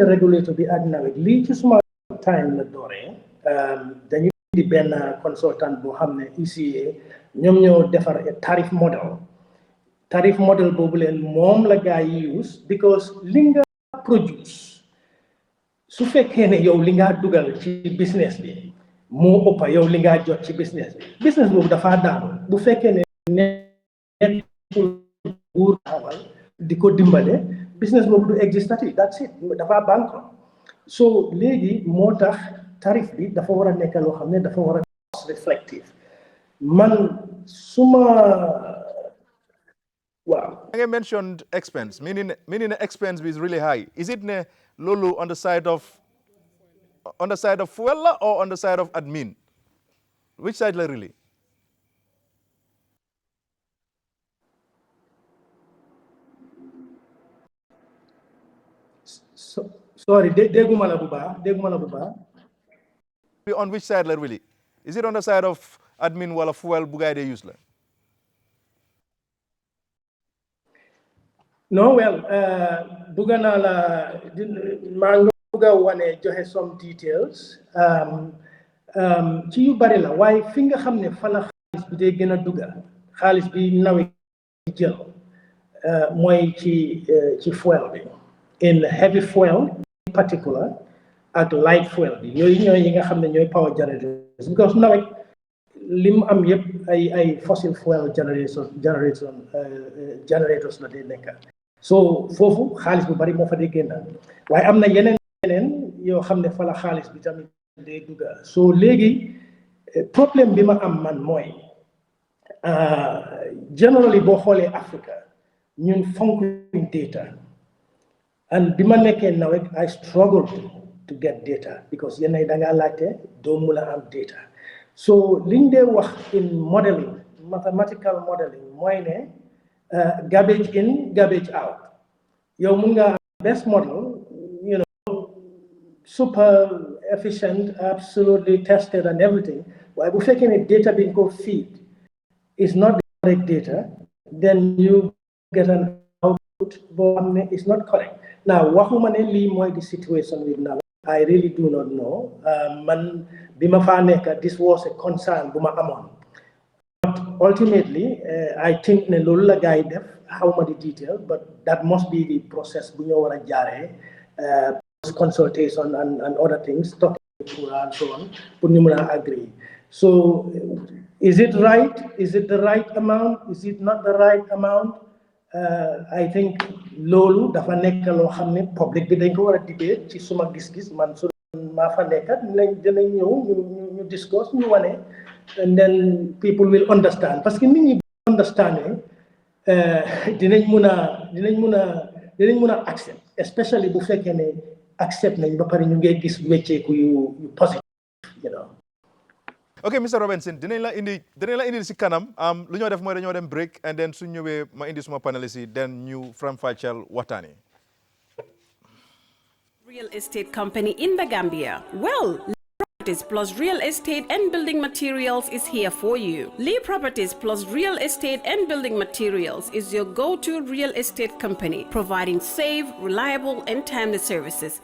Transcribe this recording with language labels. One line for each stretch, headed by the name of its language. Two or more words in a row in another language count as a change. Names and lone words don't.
Wolof: régulateur bi ak nawet lii ci suma time la dooree dañu di benn consultant boo xam ne ECA ñoom ñoo defar
English: tarif model
Wolof: boobu leen moom la gaa yi use because li nga produce su fekkee ne yow li nga dugal ci business bi moo ëppa yow li nga jot ci business boobu dafa daanu bu fekkee ne nekkul buur xamal di ko dimbale business boobu du existati
English: that's it
Wolof: dafa bankrupt so léegi moo tax tarif bi dafa war a nekk loo xam ne dafa war a
English: cost reflective
Wolof: man suma wow.
English: I mentioned expense, meaning expense is really high. Is it lulu on the side of fuel or on the side of admin? Which side really? Sorry,
Wolof: déguma la bu baax.
English: On which side really? Is it on the side of admin
Wolof: wala fuel bu gaay dey use la?
English: No, well,
Wolof: bëgg naa la maa ngi bëgg a wane joxe
English: some details
Wolof: ci yu bari la waaye fi nga xam ne fa la xaalis bi day gën a dugga xaalis bi nawet jël mooy ci fuel bi
English: in heavy fuel in particular
Wolof: ak
English: light fuel
Wolof: bi yooyu ñooy yi nga xam ne ñooy
English: power generators
Wolof: because nawet li mu am yëpp ay
English: fossil fuel
Wolof: generators la day nekk so foofu xaalis bu bari moo fa dee génn waaye am na yeneen yoo xam ne fa la xaalis bi tamit day dugga so léegi problème bi ma am man mooy generally boo xoolee Africa ñun fonkuñ data and bi ma nekkee nawet
English: I struggled to get data because
Wolof: yenn da ngaa laajte doo mun a am data so liñ dee wax
English: in modeling mathematical modeling
Wolof: mooy ne
English: garbage in garbage out
Wolof: yow mun nga am
English: best model super efficient absolutely tested and everything
Wolof: waaye bu fekkee ne
English: data bi nga ko feed is not the correct data then you get an output
Wolof: boo xam ne
English: is not correct now
Wolof: waxuma ne lii mooy
English: the situation with now I really do not know
Wolof: man bi ma faa nekk
English: this was a concern
Wolof: bu ma amoon
English: but ultimately I think
Wolof: ne loolu la gars yi def xawma
English: the detail but that must be the process
Wolof: bu ñoo war a jaaree
English: consultation and other things talking and so on
Wolof: pour ñu mën a
English: agree so is it right is it the right amount is it not the right amount I think
Wolof: loolu dafa nekk loo xam ne public bi dañ ko war a debate ci suma gis-gis man su maa fa nekkat dinañ ñëw ñu discuss ñu wane
English: and then people will understand
Wolof: parce que nit ñi understand dinañ mun a accept especially bu fekkee ne accept nañ ba pare ñu ngi gis wecceeku yu positive ok Mr Robinson dinañ la indi si kanam lu ñoo def mooy dañoo dem break
English: and then
Wolof: su ñëwee ma indi suma panelist yi then ñu faram-fàcceel waxtaan yi.
English: Real estate company in the Gambia. Well, Properties plus Real Estate and Building Materials is here for you. Lee Properties plus Real Estate and Building Materials is your go-to real estate company, providing safe, reliable, and timely services.